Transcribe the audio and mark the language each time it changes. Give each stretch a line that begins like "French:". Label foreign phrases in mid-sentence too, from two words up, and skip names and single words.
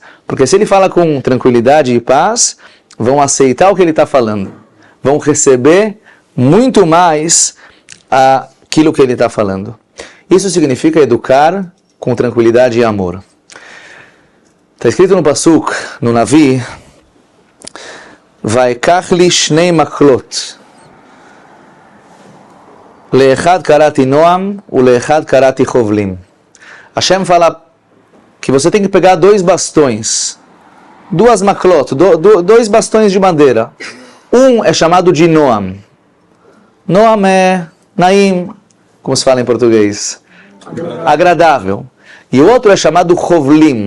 Portuguese: Porque se ele fala com tranquilidade e paz, vão aceitar o que ele está falando. Vão receber muito mais aquilo que ele está falando. Isso significa educar com tranquilidade e amor. Está escrito no Pasuk, no Navi,
Hebrew: ואקח לי שני מקלות לאחד קראתי נעם ולאחד קראתי חבלים.
Portuguese: Hashem fala que você tem que pegar 2 bastões, 2 maklot, 2 bastões de madeira. Um é chamado de Noam. Noam é Naim, como se fala em português. Agradável. E o outro é chamado Chovlim.